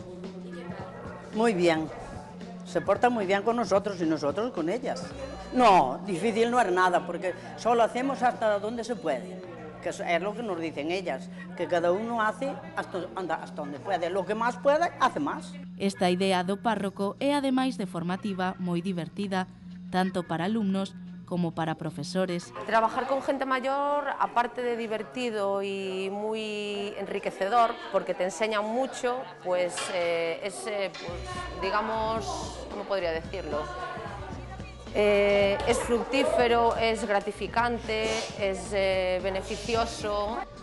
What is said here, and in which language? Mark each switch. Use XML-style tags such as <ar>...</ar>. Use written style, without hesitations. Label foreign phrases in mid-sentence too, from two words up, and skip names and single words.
<es>Muy bien. Se portan muy bien con nosotros y nosotros con ellas. No, difícil no es nada, porque solo hacemos hasta donde se puede, que es lo que nos dicen ellas, que cada uno hace hasta donde puede. Lo que más puede, hace más.</es> <gl>Esta idea do párroco é ademais de formativa moi divertida, tanto para alumnos como para profesores.</gl> <es>Trabajar con gente mayor, aparte de divertido y muy enriquecedor, porque te enseñan mucho, pues es, digamos, ¿cómo podría decirlo? Es fructífero, es gratificante, es beneficioso.</es>